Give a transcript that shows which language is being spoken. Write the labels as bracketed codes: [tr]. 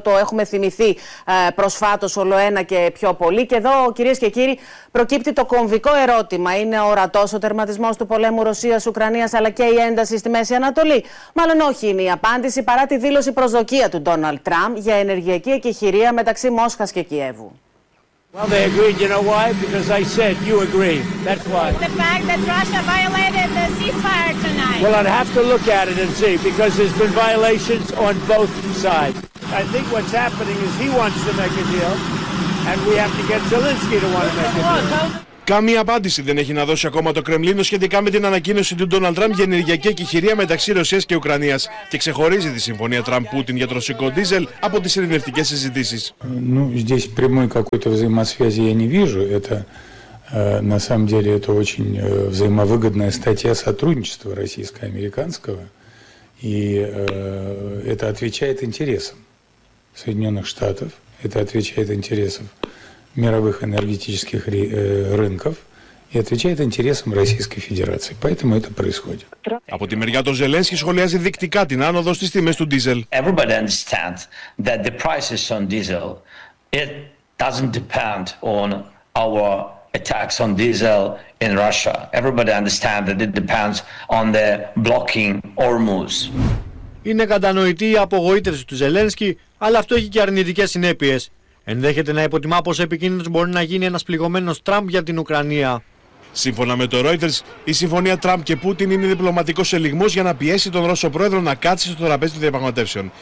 [el] Το έχουμε θυμηθεί προσφάτως όλο ένα και πιο πολύ. Και εδώ, κυρίες και κύριοι, προκύπτει το κομβικό ερώτημα. Είναι ορατός ο τερματισμός του πολέμου Ρωσίας-Ουκρανίας αλλά και η ένταση στη Μέση Ανατολή? Μάλλον όχι είναι η απάντηση, παρά τη δήλωση προσδοκία του Ντόναλντ Τραμπ για ενεργειακή εκεχηρία μεταξύ Μόσχας και Κιέβου. [en] Well, they agreed, you know why? Because I said you agree. That's why. The fact that Russia violated the ceasefire tonight. Well, I'd have to look at it and see, because there's been violations on both sides. I think what's happening is he wants to make a deal, and we have to get Zelensky to want to make a deal. [el] Καμία απάντηση δεν έχει να δώσει ακόμα το Κρεμλίνο σχετικά με την ανακοίνωση του Ντόναλντ Τραμπ για ενεργειακή εκεχηρία μεταξύ Ρωσίας και Ουκρανίας και ξεχωρίζει τη συμφωνία Τραμπ-Πούτιν για το ρωσικό δίζελ από τις ειρηνευτικές συζητήσεις. [ru] Здесь прямой какой-то взаимосвязи я не вижу. Это на самом деле это очень взаимовыгодная статья сотрудничества российско-американского. И это отвечает интересам Соединенных Штатов, это отвечает интересам мировых энергетических рынков и отвечает интересам Российской Федерации. Поэтому это происходит. [el] Από τη μεριά του Ζελένσκι σχολιάζει δεικτικά την άνοδο στις τιμές του diesel. [en] Everybody understands that the prices on diesel, it doesn't depend on our attacks on diesel in Russia. Everybody understands that it depends on the blocking Hormuz. [el] Είναι κατανοητή η απογοήτευση του Ζελένσκι, αλλά αυτό έχει και αρνητικές συνέπειες. Ενδέχεται να υποτιμά πως επικίνδυνος μπορεί να γίνει ένας πληγωμένος Τραμπ για την Ουκρανία. Σύμφωνα με το Reuters, η συμφωνία Τραμπ και Πούτιν είναι διπλωματικός ελιγμός για να πιέσει τον Ρώσο πρόεδρο να κάτσει στο τραπέζι των διαπραγματεύσεων.